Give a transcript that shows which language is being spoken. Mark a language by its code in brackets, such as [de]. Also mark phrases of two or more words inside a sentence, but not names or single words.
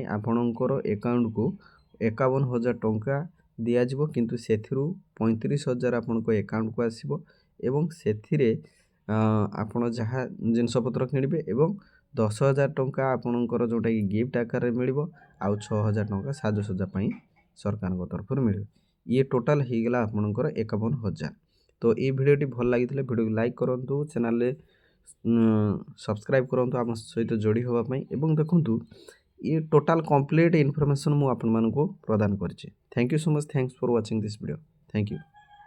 [or] ଆପଣଙ୍କର ଆକାଉଣ୍ଟକୁ 51,000 ଟଙ୍କା ଦିଆଯିବ, କିନ୍ତୁ ସେଥିରୁ 35,000 ଆପଣଙ୍କ ଆକାଉଣ୍ଟକୁ ଆସିବ ଏବଂ ସେଥିରେ ଆପଣ ଯାହା ଜିନିଷପତ୍ର କିଣିବେ ଏବଂ 10,000 ଟଙ୍କା ଆପଣଙ୍କର ଯେଉଁଟାକି ଗିଫ୍ଟ ଆକାରରେ ମିଳିବ, ଆଉ 6,000 ଟଙ୍କା ସାଜସଜ୍ଜା ପାଇଁ ସରକାରଙ୍କ ତରଫରୁ ମିଳିବ। ଇଏ ଟୋଟାଲ୍ ହେଇଗଲା ଆପଣଙ୍କର 51,000। ତ ଏଇ ଭିଡ଼ିଓଟି ଭଲ ଲାଗିଥିଲେ ଭିଡ଼ିଓକୁ ଲାଇକ୍ କରନ୍ତୁ, ଚ୍ୟାନେଲରେ ସବସ୍କ୍ରାଇବ୍ କରନ୍ତୁ ଆମ ସହିତ ଯୋଡ଼ି ହେବା ପାଇଁ। ଏବଂ ଦେଖନ୍ତୁ, ଏ [en] total complete information [or] ମୁଁ ଆପଣମାନଙ୍କୁ ପ୍ରଦାନ କରୁଛି। [en] Thank you so much, thanks for watching this video. Thank you.